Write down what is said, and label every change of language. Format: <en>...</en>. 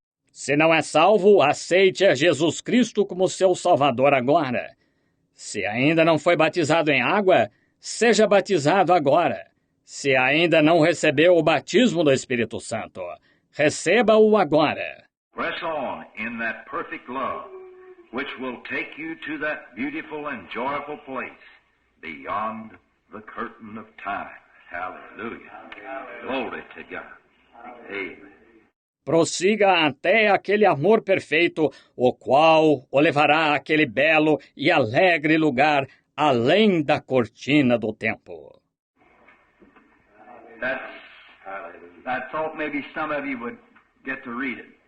<pt>Se não é salvo, aceite a Jesus Cristo como seu Salvador agora. Se ainda não foi batizado em água, seja batizado agora. Se ainda não recebeu o batismo do Espírito Santo, receba-o agora.</pt> <en>Press on in that perfect love, which will take you to that beautiful and joyful place beyond the curtain of time. Hallelujah. Glory to God. Amen.</en> <pt>Prossiga até aquele amor perfeito, o qual o levará àquele belo e alegre lugar além da cortina do tempo.</pt> <en>I thought maybe some of you would get to read it.</en>